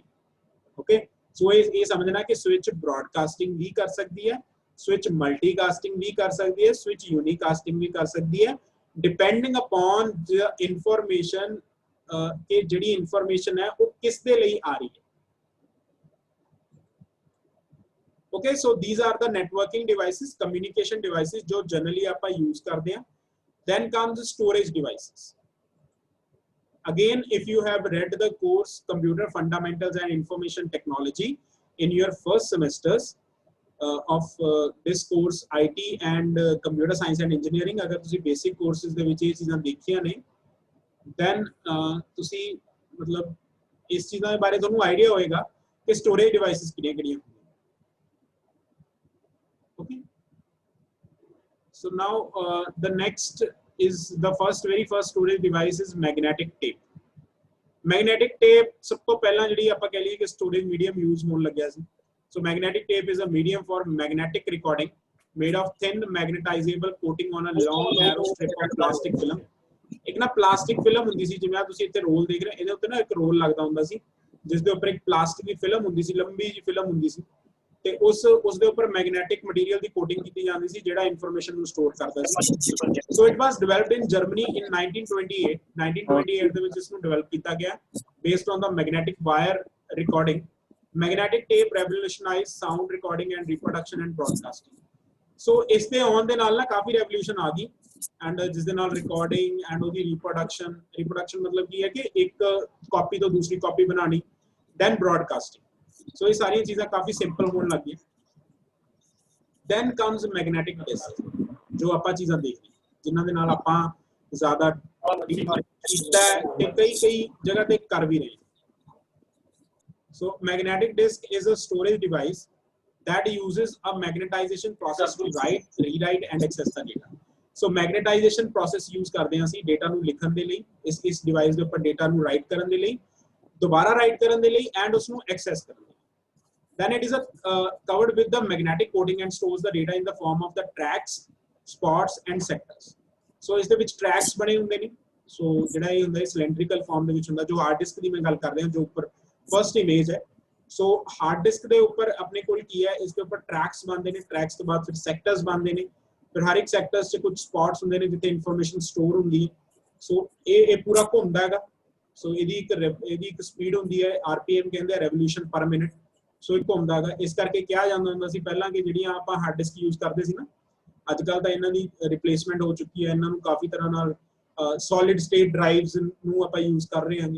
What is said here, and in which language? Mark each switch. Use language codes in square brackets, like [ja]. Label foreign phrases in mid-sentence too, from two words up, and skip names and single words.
[pa] ਓਕੇ, ਸੋ ਇਹ ਸਮਝਣਾ ਕਿ ਸਵਿਚ ਬ੍ਰੌਡਕਾਸਟਿੰਗ ਵੀ ਕਰ ਸਕਦੀ ਹੈ, ਸਵਿਚ ਮਲਟੀਕਾਸਟਿੰਗ ਵੀ ਕਰ ਸਕਦੀ ਹੈ, ਸਵਿਚ ਯੂਨੀਕਾਸਟਿੰਗ ਵੀ ਕਰ ਸਕਦੀ ਹੈ, [en] depending upon the information [pa] ਕਿ ਜਿਹੜੀ ਇਨਫੋਰਮੇਸ਼ਨ ਹੈ ਉਹ ਕਿਸ ਦੇ ਲਈ ਆ ਰਹੀ ਹੈ। [en] Okay, so these are the networking devices, communication devices [pa] जो generally ਆਪਾਂ use ਕਰਦੇ ਹਾਂ। [en] Then comes storage devices. Again, if you have read the course Computer Fundamentals and Information Technology in your first semesters of this course IT and Computer Science and Engineering, [pa] ਅਗਰ ਤੁਸੀ [en] basic courses [pa] ਦੇ ਵਿੱਚ ਇਹ ਚੀਜ਼ਾਂ ਦੇਖੀਆਂ ਨੇ, then ਤੁਸੀ ਮਤਲਬ ਇਸ ਚੀਜ਼ਾਂ ਦੇ ਬਾਰੇ ਤੁਹਾਨੂੰ ਆਈਡੀਆ ਹੋਏਗਾ ਕਿ [en] storage devices [pa] ਕਿਹੜੀਆਂ-ਕਿਹੜੀਆਂ। [en] Okay, so now the next is the very first storage device is magnetic tape। [pa] Magnetic tape ਸਭ ਤੋਂ ਪਹਿਲਾਂ ਜਿਹੜੀ ਆਪਾਂ ਕਹਿ ਲਈਏ ਕਿ [en] storage medium [pa] use ਹੋਣ ਲੱਗਿਆ ਸੀ। [en] So magnetic tape is a medium for magnetic recording made of thin magnetizable coating on a long narrow strip of plastic film। [pa] ਇੱਕ ਨਾ [en] plastic film [pa] ਹੁੰਦੀ ਸੀ, ਜਿਵੇਂ ਤੁਸੀਂ ਇੱਥੇ ਰੋਲ ਦੇਖ ਰਹੇ, ਇਹਦੇ ਉੱਤੇ ਨਾ ਇੱਕ ਰੋਲ ਲੱਗਦਾ ਹੁੰਦਾ ਸੀ ਜਿਸ ਦੇ ਉੱਪਰ ਇੱਕ ਪਲਾਸਟਿਕ ਦੀ ਫਿਲਮ ਹੁੰਦੀ ਸੀ, ਲੰਬੀ ਜਿਹੀ ਫਿਲਮ ਹੁੰਦੀ ਸੀ ਤੇ ਉਸ ਦੇ ਉੱਪਰ [en] magnetic material [pa] ਦੀ ਕੋਟਿੰਗ ਕੀਤੀ ਜਾਂਦੀ ਸੀ ਜਿਹੜਾ ਇਨਫੋਰਮੇਸ਼ਨ ਨੂੰ ਸਟੋਰ ਕਰਦਾ ਸੀ। [en] So it was developed in Germany in 1928 [pa] ਦੇ ਵਿੱਚ ਇਸ ਨੂੰ ਡਿਵੈਲਪ ਕੀਤਾ ਗਿਆ [en] based on the magnetic wire recording. Magnetic tape revolutionized sound recording and reproduction and broadcasting. [pa] ਸੋ ਇਸ ਦੇ ਆਉਣ ਦੇ ਨਾਲ ਨਾ ਕਾਫੀ ਰੈਵੋਲੂਸ਼ਨ ਆ ਗਈ ਐਂਡ ਜਿਸ ਦੇ ਨਾਲ [en] recording and [pa] ਉਹਦੀ ਰੀਪਰੋਡਕਸ਼ਨ ਮਤਲਬ ਕੀ ਹੈ ਕਿ ਇੱਕ ਕਾਪੀ ਤੋਂ ਦੂਸਰੀ ਕਾਪੀ ਬਣਾਉਣੀ, [en] then broadcasting. [hi] सो ये सारी चीज़ें काफी सिंपल होने लगी। [en] Then comes magnetic disk [pa] जो ਆਪਾਂ ਚੀਜ਼ਾਂ ਦੇਖਦੇ ਜਿਨ੍ਹਾਂ ਦੇ ਨਾਲ ਆਪਾਂ ਜ਼ਿਆਦਾ ਕੀਤਾ ਤੇ ਕਈ ਜਗ੍ਹਾ ਤੇ ਕਰ ਵੀ ਰਹੇ। [en] So magnetic disk is a storage device that uses a magnetization process to write, rewrite and access the data. [pa] So [en] magnetization process [pa] use [hi] करते हैं [pa] ਅਸੀਂ data ਨੂੰ ਲਿਖਣ ਦੇ ਲਈ, ਇਸ device ਦੇ ਉੱਪਰ data ਨੂੰ write ਕਰਨ ਦੇ ਲਈ, दोबारा write ਕਰਨ ਦੇ ਲਈ and ਉਸ ਨੂੰ access ਕਰਨ ਦੇ ਲਈ. [en] Then it is covered with the magnetic coating and stores the data in the form of the tracks, spots and sectors. [pa] So ਇਸ ਦੇ ਵਿੱਚ tracks ਬਣੇ ਹੁੰਦੇ ਨੇ. So ਜਿਹੜਾ ਇਹ ਹੁੰਦਾ ਹੈ [en] cylindrical form [pa] ਦੇ ਵਿੱਚ ਹੁੰਦਾ, ਜੋ [en] hard disk [pa] ਦੀ ਮੈਂ ਗੱਲ ਕਰ ਰਿਹਾ, ਜੋ ਉੱਪਰ [en] first image [pa] है. So [en] hard disk [pa] ਦੇ ਉੱਪਰ ਆਪਣੇ ਕੋਲ ਕੀ ਹੈ, ਇਸ ਦੇ ਉੱਪਰ tracks ਬਣਦੇ ਨੇ, tracks ਤੋਂ ਬਾਅਦ ਫਿਰ sectors ਬਣਦੇ ਨੇ, ਫਿਰ ਹਰ ਇੱਕ sectors 'ਚ ਕੁਝ spots ਹੁੰਦੇ ਨੇ ਜਿੱਥੇ information store ਹੁੰਦੀ ਹੈ. So ਇਹ ਪੂਰਾ ਘੁੰਮਦਾ ਹੈਗਾ. So ਇਹਦੀ ਇੱਕ speed ਹੁੰਦੀ ਹੈ, RPM ਕਹਿੰਦੇ ਆ, [en] revolution per minute. [pa] So ਇਹ ਘੁੰਮਦਾ ਹੈਗਾ. ਇਸ ਕਰਕੇ ਕਿਹਾ ਜਾਂਦਾ ਹੁੰਦਾ ਸੀ ਪਹਿਲਾਂ ਕਿ ਜਿਹੜੀਆਂ ਆਪਾਂ [en] hard disk [pa] use ਕਰਦੇ ਸੀ ਨਾ, ਅੱਜ ਕੱਲ ਤਾਂ ਇਹਨਾਂ ਦੀ replacement ਹੋ ਚੁੱਕੀ ਹੈ, ਇਹਨਾਂ ਨੂੰ ਕਾਫੀ ਤਰ੍ਹਾਂ ਨਾਲ [en] solid state drives [pa] ਨੂੰ ਆਪਾਂ use ਕਰ ਰਹੇ ਹਾਂ.